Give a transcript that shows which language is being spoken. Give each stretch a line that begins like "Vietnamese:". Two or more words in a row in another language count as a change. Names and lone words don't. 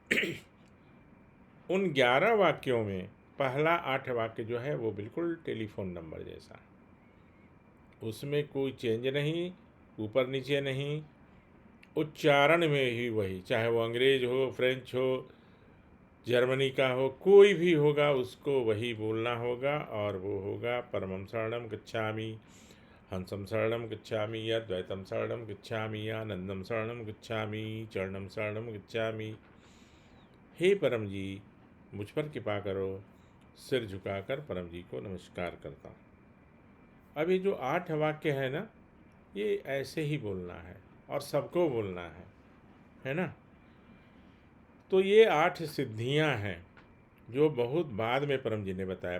Hindi: उन 11 वाक्यों में पहला 8 वाक्य जो है वो बिल्कुल टेलीफोन नंबर जैसा, उसमें कोई चेंज नहीं, ऊपर नीचे नहीं, उच्चारण में ही वही, चाहे वो अंग्रेज हो, फ्रेंच हो, जर्मनी का हो, कोई भी होगा उसको वही बोलना होगा, और वो होगा
Sanskrit: परमं शरणं गच्छामि, हंसं शरणं गच्छामि,
Hindi: या
Sanskrit: द्वैतम शरणं गच्छामि,
Hindi: या
Sanskrit: आनंदम शरणं गच्छामि, चरणं शरणं गच्छामि।
Hindi: हे परम जी, मुझ पर कृपा करो। सिर झुकाकर परम जी को नमस्कार करता हूँ। अब ये जो 8 वाक्य है ना, ये ऐसे ही बोलना है और सबको बोलना है ना। तो ये 8 सिद्धियां हैं जो बहुत बाद में परम जी ने बताया।